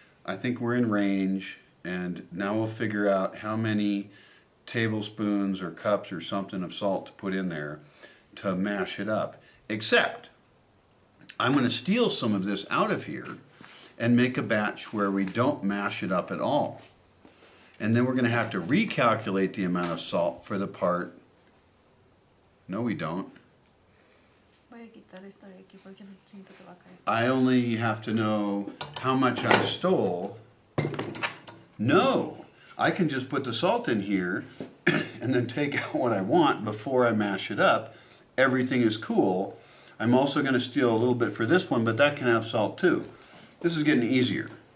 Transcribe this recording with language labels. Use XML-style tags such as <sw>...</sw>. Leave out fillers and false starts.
<en>I think we're in range, and now we'll figure out how many tablespoons or cups or something of salt to put in there to mash it up. Except, I'm going to steal some of this out of here and make a batch where we don't mash it up at all. And then we're going to have to recalculate the amount of salt for the part. No, we don't.</en> <es>Voy a quitar esta de aquí porque siento que va a caer.</es> <en>I only have to know how much I stole. No, I can just put the salt in here and then take out what I want before I mash it up. Everything is cool. I'm also going to steal a little bit for this one, but that can have salt too. This is getting easier.</en>